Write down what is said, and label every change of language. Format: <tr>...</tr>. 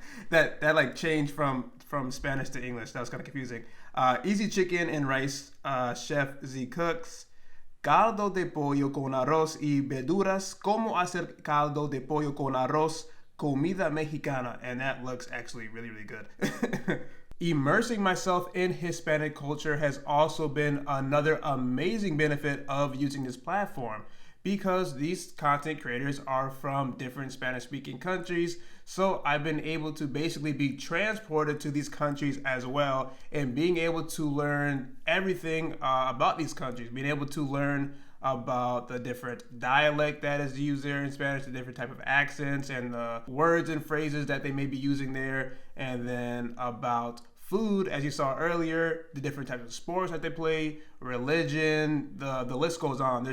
<en>that like changed from Spanish to English. That was kind of confusing. Easy chicken and rice, Chef Z cooks.</en> <es>Caldo de pollo con arroz y verduras. Cómo hacer caldo de pollo con arroz, comida mexicana.</es> <en>And that looks actually really, really good. Immersing myself in Hispanic culture has also been another amazing benefit of using this platform, because these content creators are from different Spanish-speaking countries. So I've been able to basically be transported to these countries as well, and being able to learn everything about these countries, being able to learn about the different dialect that is used there in Spanish, the different type of accents and the words and phrases that they may be using there, and then about food, as you saw earlier, the different types of sports that they play, religion, the list goes on.</en>